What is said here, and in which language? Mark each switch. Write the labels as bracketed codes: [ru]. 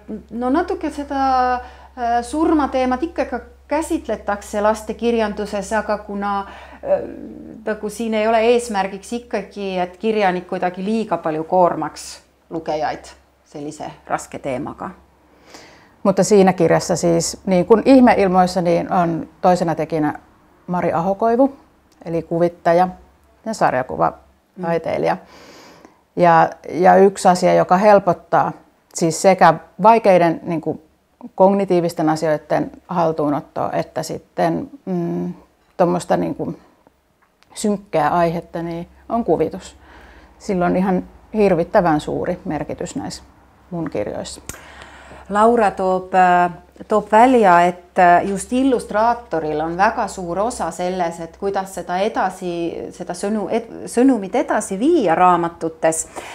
[et] No natuke seda surmateemat ikkagi käsitletakse lastekirjanduses, aga kuna siin ei ole eesmärgiks ikkagi, et kirjanik kuidagi liiga palju koormaks lukejaid sellise raske teemaga. [fi] Mutta siinä kirjassa siis, niin kuin Ihmeilmoissa, niin on toisena tekijänä Mari Ahokoivu, eli kuvittaja ja sarjakuvataiteilija. Ja yksi asia, joka helpottaa siis sekä vaikeiden niin kuin kognitiivisten asioiden haltuunottoa, että sitten tuommoista niin kuin synkkää aihetta, niin on kuvitus. Silloin ihan hirvittävän suuri merkitys näissä mun kirjoissa. [et] Laura toob välja, että just illustraatoril on väga suur osa selles, et kuidas seda sõnumit edasi viia raamatutes.